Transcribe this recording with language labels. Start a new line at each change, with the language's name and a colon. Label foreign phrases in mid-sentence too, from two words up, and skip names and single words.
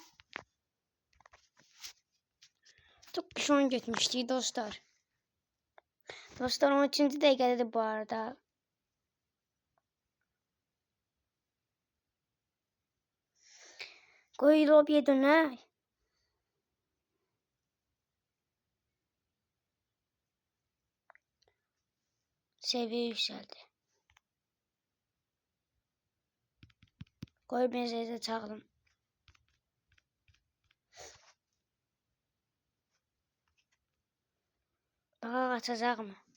Azerbaijani: Çox qəşəng oyun getmişdik dostlar. Dostlar 13-cü dəqiqədədir bu arada. Qoy lobiyə dönək.
Turkish: Seviye yükseldi. Koy benzeri çağırın. Bakalım açacak mı?